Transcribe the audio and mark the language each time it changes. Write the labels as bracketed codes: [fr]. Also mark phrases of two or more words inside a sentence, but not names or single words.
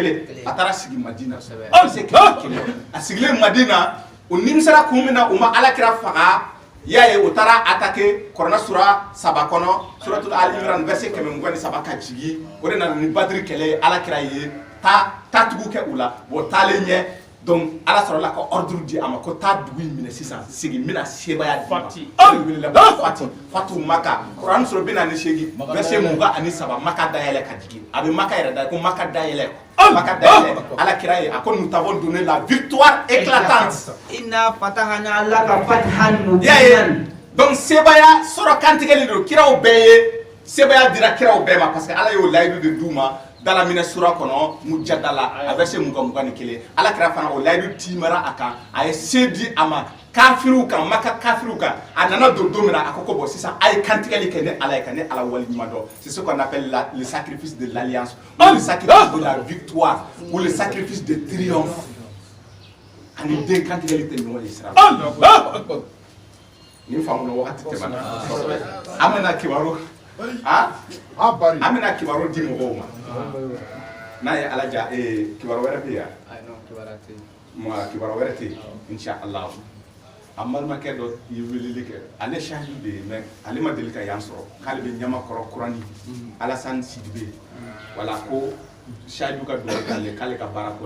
[bm] a taara sigi Madina verset 101 a sigilen Madina o nimisara kun min na u ma alakira faga y'a ye o taara attaquer kuranɛ sura 3 kɔnɔ suratul Ali Imran verset 123 ka jigi o de nana ni Badiri kɛlɛ ye alakira ye taatugu kɛ u la o taalen ɲɛ donc ala sɔrɔla ka ordre di a ma ko taa dugu in minɛ sisan sigi n bɛna sebaya di Fati. fatu maka kuran sɔrɔ 48 verset 23 maka dayɛlɛ ka jigin a bɛ maka yɛrɛ da ko maka dayɛlɛ ala kira ye a ko [fr] nous t'avons donné la victoire éclatante [ar] إنا فتحنا لك فتحا [bm] ya ye [ar] mubinan. [bm] donc sebaya sɔrɔ kantigɛli don kiraw bɛɛ ye sebaya dira kiraw bɛɛ ma parce que ala y'o layidu de d'u ma dala minɛ sura kɔnɔ mujadala a verset 21 ala kira fana o layidu timara a kan a ye se di a ma kafiru kan maka kafiru kan a nana don don min na a ko ko bon sisan a ye kantigɛli kɛ ni ala ye ka ni ala wali ɲuman dɔn [fr] c'est ce qu'on appelle le sacrifice de l'alliance ou le sacrifice de la victoire ou le sacrifice de triomphe [bm] ani den kantigɛli tɛ ɲɔgɔn ye sira ni faamu na wagati tɛmɛna an bɛna kibaru an bɛna kibaru di mɔgɔw ma n'a ye ala ja kibaru wɛrɛ bɛ yan kibaru wɛrɛ tɛ yen inshallah a balimakɛ dɔ ye weleli kɛ ale sahidu de ye mais ale ma deli ka yan sɔrɔ k'ale bɛ ɲamakɔrɔ kurani Alassane Sidibe wala ko sahidu ka dugawu k'ale k'ale ka baara ko